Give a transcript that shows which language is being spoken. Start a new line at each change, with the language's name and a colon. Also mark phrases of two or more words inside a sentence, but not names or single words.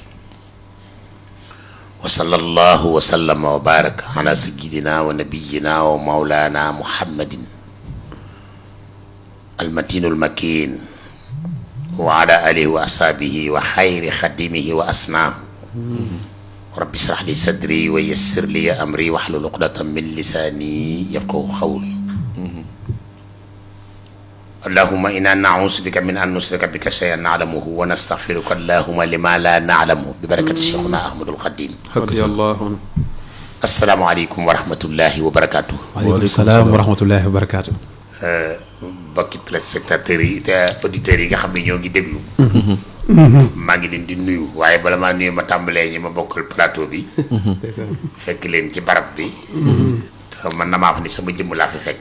Arabic: وصلى الله وسلم وبارك على سيدنا ونبينا ومولانا محمد المتين المكين وعلى آله وأصحابه وخير خدمه وأسناه رب اشرح لي صدري ويسر لي أمري واحلل عقدة من لساني يفقهوا قولي اللهم إنا نعوذ بك من أن نشرك بك شيئا نعلمه ونستغفرك اللهم لما لا نعلمه ببركة شيخنا أحمد القديم رضي الله عنه السلام عليكم ورحمة الله وبركاته وعليكم السلام ورحمة الله وبركاته
Wolof: mbokki téléspectateurs yi te auditeurs yi nga xam ne ñoo ngi déglu maa ngi leen di nuyu waaye bala maa nuyu ma tàmbalee ñi ma bokkal plateau bi fekk leen ci barab bi te man na maa wax ni sama jëmm laa fi fekk